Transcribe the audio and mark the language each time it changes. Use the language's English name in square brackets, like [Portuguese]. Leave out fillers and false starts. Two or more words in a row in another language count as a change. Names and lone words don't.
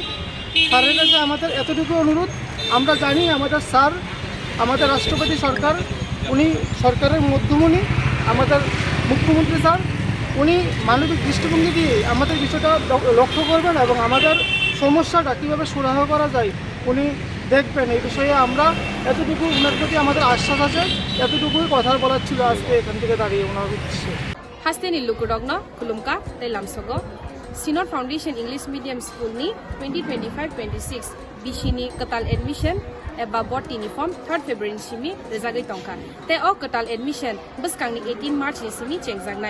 [Bangla] স্যারের কাছে আমাদের এতটুকু অনুরোধ, আমরা জানি আমাদের স্যার আমাদের রাষ্ট্রপতি সরকার, উনি সরকারের মধ্যমণি, আমাদের মুখ্যমন্ত্রী স্যার উনি মানবিক দৃষ্টিভঙ্গি দিয়ে আমাদের বিষয়টা লক্ষ্য করবেন এবং আমাদের সমস্যাটা কীভাবে সুরাহা করা যায় উনি দেখবেন। এই বিষয়ে আমরা এতটুকু ওনার প্রতি আমাদের আশ্বাস আছে, এতটুকুই কথা বলার ছিল আজকে এখান থেকে দাঁড়িয়ে ওনার উদ্দেশ্যে। [Kok Borok] Hasteni Lukudogno, Kulumka, Telamsogo, Sinor Foundation English Medium School ni 2025-26 Bishini Katal Admission eba bot tini form 3rd February simi rezagai tongka. Te o Katal Admission beskang ni 18 March ni simi chengjangnai.